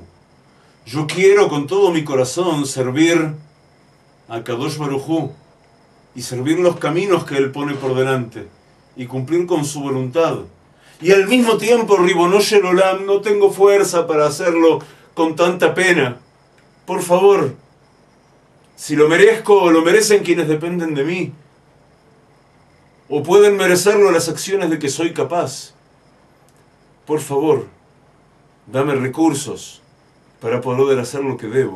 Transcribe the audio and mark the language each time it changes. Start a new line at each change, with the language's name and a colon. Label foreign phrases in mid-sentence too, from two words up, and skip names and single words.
Spanish: Yo quiero con todo mi corazón servir a Kadosh Baruj Hu y servir los caminos que Él pone por delante y cumplir con su voluntad. Y al mismo tiempo,
Hebrew: רבונו של עולם,
Spanish: no tengo fuerza para hacerlo con tanta pena. Por favor, si lo merezco o lo merecen quienes dependen de mí, o pueden merecerlo las acciones de que soy capaz, por favor, dame recursos para poder hacer lo que debo.